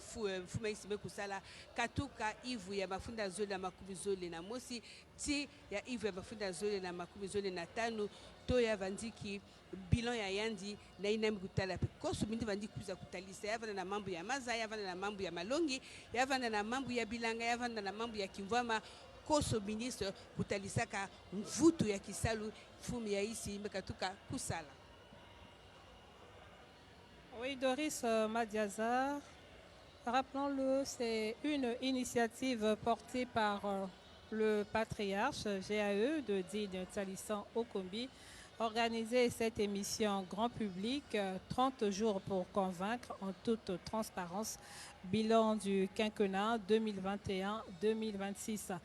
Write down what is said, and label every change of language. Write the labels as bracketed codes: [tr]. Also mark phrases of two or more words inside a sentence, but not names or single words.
[mkw] fuma isi mekusala katuka ivu ya mafunda zole na makumi zole na mosi ti ya ivu ya mafunda zole na makumi zole na tanu to ya vandiki bilan ya yandi na ina mikutala pe koso bindi bandi kuza kutalisa yavana na mambo ya maza yavana na mambo ya malongi yavana na mambo ya bilanga yavana na mambo ya kimvama koso ministre kutalisaka mvuto ya kisalu fumi ya isi mekatuka kusala. [fr] Oui, Doris Madiazar, rappelons-le, c'est une initiative portée par le patriarche GAE de Digne Talissan Okombi, organiser cette émission grand public, 30 jours pour convaincre en toute transparence, bilan du quinquennat 2021-2026.